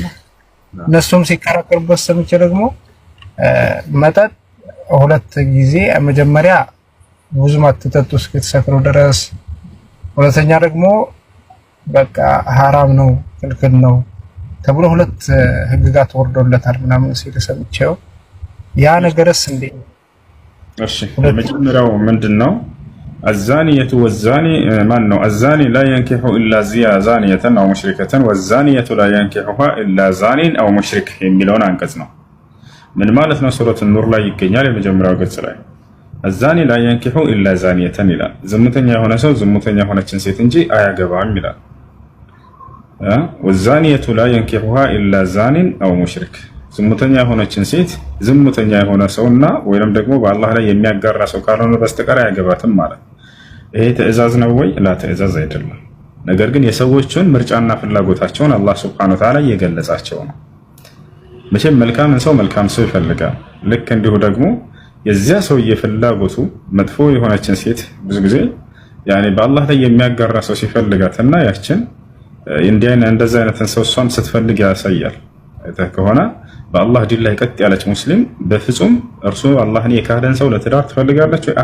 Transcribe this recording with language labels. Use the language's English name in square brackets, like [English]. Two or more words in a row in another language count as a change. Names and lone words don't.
[Amharic] እነሱም ሲከራከሩበት ሰምቼ ደግሞ መጠጥ ሁለት ጊዜ መጀመሪያ ብዙም አትጠጡ እስክትሰክሩ ድረስ፣ ሁለተኛ ደግሞ በቃ ሐራም ነው ክልክል ነው ተብሎ ሁለት ህግጋት ወርዶለታል ምናምን ሲል ሰምቼው ያ ነገርስ እንዴ? እሺ መጀመሪያው ምንድነው? [Arabic] الزانية والزاني [Amharic] ማን ነው? [Arabic] الزاني لا ينكح إلا زانية أو مشركة والزانية لا ينكحها إلا زان أو مشرك [Amharic] የሚለውን አንቀጽ ነው። ምን ማለት ነው? ሱረቱ ኑር ላይ ይገኛል የመጀመሪያው ገጽ ላይ [Arabic] الزاني لا ينكح إلا زانية [Amharic] ይላል። ዝሙተኛ የሆነ ሰው ዝሙተኛ የሆነችን ሴት እንጂ አያገባም ይላል። [Arabic] والزانية لا ينكحها إلا زان أو مشرك [Amharic] ዝሙተኛ የሆነችን ሴት ዝሙተኛ የሆነ ሰውና ወይንም ደግሞ በአላህ ላይ የሚያጋራ ሰው ካልሆነ በስተቀር አያገባትም ማለት። ይሄ ትዕዛዝ ነው ወይ? ላ ትዕዛዝ አይደለም። ነገር ግን የሰዎችን ምርጫና ፍላጎታቸውን አላህ [Arabic] سبحانه وتعالى [Amharic] እየገለጻቸው ነው። መቼም መልካምን ሰው መልካም ሰው ይፈልጋል። ልክ እንዲሁ ደግሞ የዚያ ሰውዬ ፍላጎቱ መጥፎ የሆነችን ሴት ብዙ ጊዜ ያኔ በአላህ ላይ የሚያጋራ ሰው ሲፈልጋትና ያችን እንደዛ አይነትን ሰው እሷም ስትፈልግ ያሳያል። አይተህ ከሆነ በአላህ ዲን ላይ ቀጥ ያለች ሙስሊም በፍጹም እርሱ አላህን የካደን ሰው ለትዳር ትፈልጋለች ወይ?